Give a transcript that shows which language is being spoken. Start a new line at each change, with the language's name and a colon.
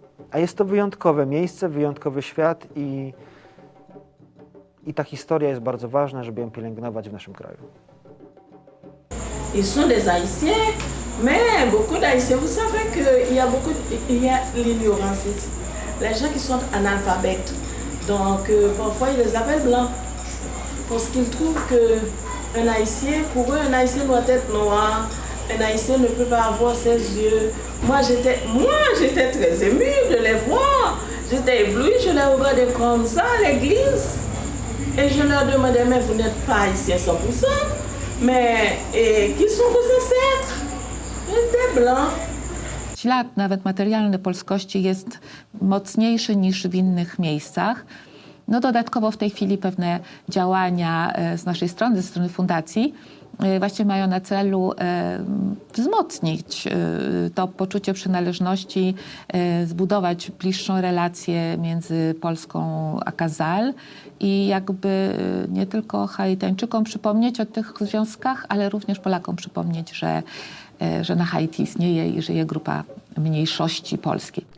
Polish: A jest to wyjątkowe miejsce, wyjątkowy świat i ta historia jest bardzo ważna, żeby ją pielęgnować w naszym kraju.
French: Ils sont des Haïtiens, mais beaucoup d'Haïtiens, vous savez qu'il y a l'ignorance ici. Les gens qui sont analphabètes, donc parfois ils les appellent blancs, parce qu'ils trouvent qu'un Haïtien, pour eux, un Haïtien doit être noir, un Haïtien ne peut pas avoir ses yeux. Moi, j'étais très émue de les voir. J'étais éblouie, je les regardais comme ça à l'église. Et je leur demandais, mais vous n'êtes pas haïtiens 100%, mais qui sont vos ancêtres? Des blancs.
Polish: Ślad nawet materialny polskości jest mocniejszy niż w innych miejscach. No dodatkowo w tej chwili pewne działania z naszej strony, ze strony fundacji, właśnie mają na celu wzmocnić to poczucie przynależności, zbudować bliższą relację między Polską a Kazal i jakby nie tylko Haitańczykom przypomnieć o tych związkach, ale również Polakom przypomnieć, że na Haiti istnieje i żyje grupa mniejszości polskiej.